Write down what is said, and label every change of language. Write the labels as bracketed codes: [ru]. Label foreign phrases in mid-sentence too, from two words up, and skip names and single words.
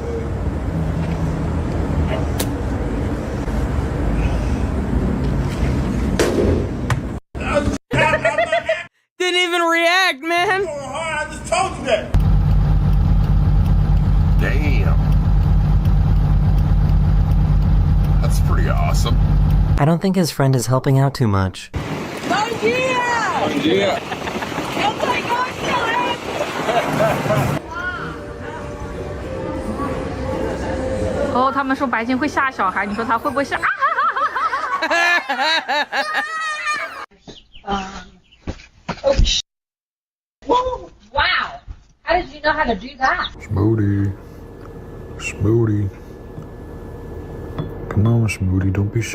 [en] Didn't even react, man. I just told you that. Damn. That's pretty awesome. I don't think his friend is helping out too much. [pt] Bom dia! Bom dia. Eu tô igual esqueleto! [zh] 哦，他们说白金会吓小孩，你说他会不会吓？ [en] Whoa! Wow! How did you know how to do that? Smoothie. Smoothie. Come on, Smoothie, don't be shy.